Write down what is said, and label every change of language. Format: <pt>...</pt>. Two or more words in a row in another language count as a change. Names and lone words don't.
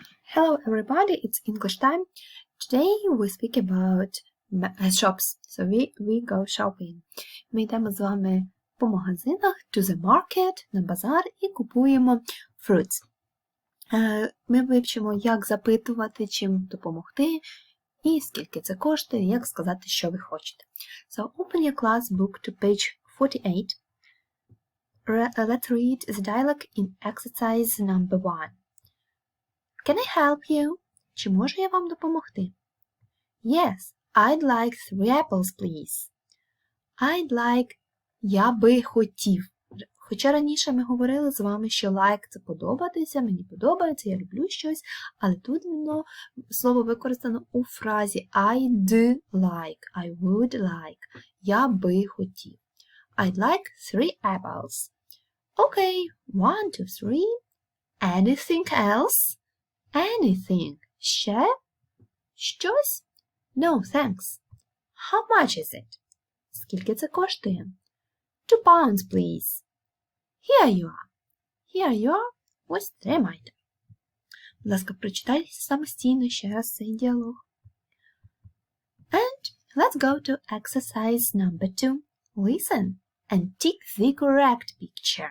<en>Hello everybody, it's English time. Today we speak about shops. So we go shopping.</en> <uk>Ми йдемо з вами по магазинах,</uk> <en>to the market,</en> <uk>на базар і купуємо fruits. Ми вивчимо, як запитувати, чим допомогти, і скільки це коштує, як сказати, що ви хочете.</uk> <en>So open your class book to page 48. Let's read the dialogue in exercise number 1. Can I help you?</en> <uk>Чи можу я вам допомогти?</uk> <en>Yes, I'd like 3 apples, please. I'd like,</en> <uk>я би хотів. Хоча раніше ми говорили з вами, що like – це подобатися, мені подобається, я люблю щось, але тут воно слово використано у фразі</uk> <en>I'd like, I would like,</en> <uk>я би хотів.</uk> <en>I'd like 3 apples. Okay, 1, 2, 3. Anything else? Anything.</en> <uk>Ще? Щось?</uk> <en>No, thanks. How much is it?</en> <uk>Скільки це коштує?</uk> <en>2 pounds, please. Here you are. Here you are.</en> <uk>Ось тримайте. Будь ласка, прочитайте самостійно ще раз цей діалог.</uk> <en>And let's go to exercise number 2. Listen and tick the correct picture.</en>